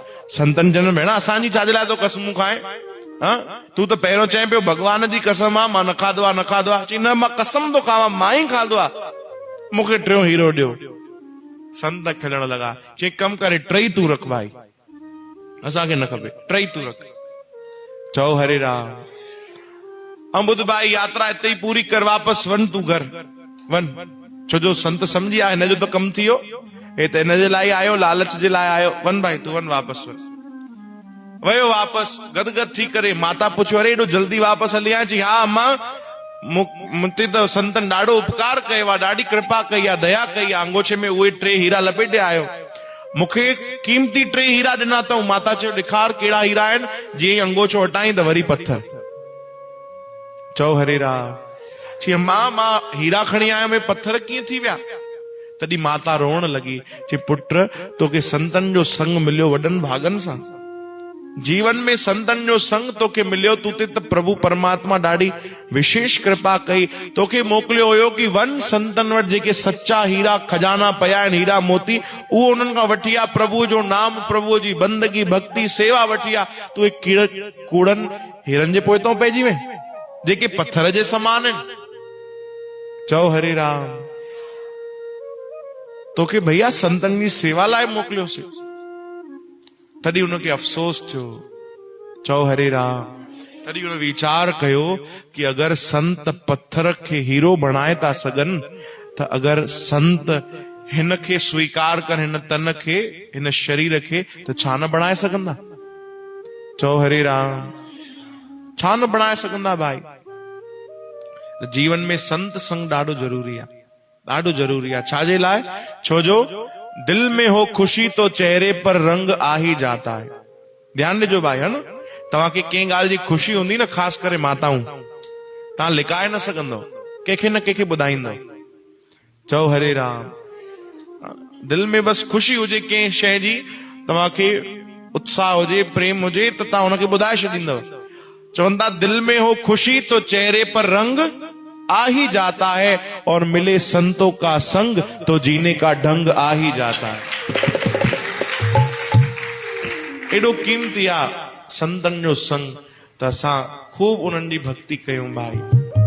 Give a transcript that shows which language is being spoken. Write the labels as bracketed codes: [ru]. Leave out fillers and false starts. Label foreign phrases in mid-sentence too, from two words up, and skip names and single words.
[sd] संतन जन भेण असांजी छाजे लाइ तो कसमूं खाए? तू त पहिरियों चए पियो भगवान जी कसम आहे मां न खाधो आहे, न खाधो आहे। चई न, मां कसम तो खावां मां ई खाधो आहे, मूंखे 3 हीरो ॾियो। संत खिलण लॻा। चई कम करे 3 तू रख भाई, असांखे न खपे, 3 तू रख। चओ हरे राम। अम्बुद भाई यात्रा इते ही पूरी कर, वापस वन तू घर वन। छो जो संत समझी आ हिन जो त कम थियो, हे त हिन जे लाइ आयो, लालच जे लाइ आयो। वन भाई तू वन, वापस वन। वयो वापस गदगद थी करे। माता पुछियो अरे एॾो जल्दी वापस हली आया? चई हा अम्मा, मूंते त संतन ॾाढो उपकार कयो आहे, ॾाढी कृपा कई आहे, दया कई आहे, अंगोछे में उहे 3 हीरा लपेटे आयो, मूंखे कीमती 3 हीरा ॾिना अथऊं। माता चयो ॾेखार कहिड़ा हीरा आहिनि? जीअं अंगोछो हटाई त वरी पत्थर। चओ हरे राम। चई मां हीरा खणी आयो, में पत्थर कीअं थी विया? तॾहिं माता रोअण लॻी। चई पुट तोखे संतन जो संग मिलियो वॾनि भागनि सां, जीवन में संतन जो संग तोखे मिलियो, तू ते त प्रभु परमात्मा ॾाढी विशेष कृपा कई, तोखे मोकिलियो हुयो कि वन संतन वटि जेके सच्चा हीरा खजाना पिया आहिनि, हीरा मोती, उहो उन्हनि खां वठी आ, प्रभु जो नाम, प्रभु जी बंदगी भक्ति सेवा वठी आ। तू एक कूड़नि हीरनि जे पोइतों पइजी वए जेके पत्थर जे समान आहिनि। चओ हरे राम। तोखे भैया संतन जी सेवा लाइ मोकिलियोसीं, तॾहिं उनखे अफ़सोस थियो। चओ हरे राम। तॾहिं उन वीचार कयो कि अगर संत पत्थर खे हीरो बणाए था सघनि, त अगर संत हिन खे स्वीकार कर, हिन तन खे, हिन शरीर खे, त छा न बणाए सघंदा? चओ हरे राम। छा न बणाए सघंदा भाई? जीवन में संत संग ॾाढो ज़रूरी आहे, ॾाढो ज़रूरी आहे। छाजे लाइ? छो जो [hi] दिल में हो खुशी तो चेहरे पर रंग आ ही जाता है। [sd] ध्यान ॾिजो भाई, है न। तव्हांखे कंहिं ॻाल्हि जी खुशी हूंदी न, ख़ासि करे माताऊं, तव्हां लिकाए न सघंदव, कंहिंखे न कंहिंखे ॿुधाईंदव। चओ हरे राम। दिल में बस खुशी हुजे कंहिं शइ जी, तव्हांखे उत्साह हुजे, प्रेम हुजे, त तव्हां हुनखे ॿुधाए छॾींदव। [hi] चवंदा दिल में हो खुशी तो चेहरे पर रंग आ ही जाता है, और मिले संतों का संग तो जीने का ढंग आ ही जाता है। [sd] एडो कीमती आ संतन जो संग, त असां खूब उन्हनि जी भक्ति कयूं भाई।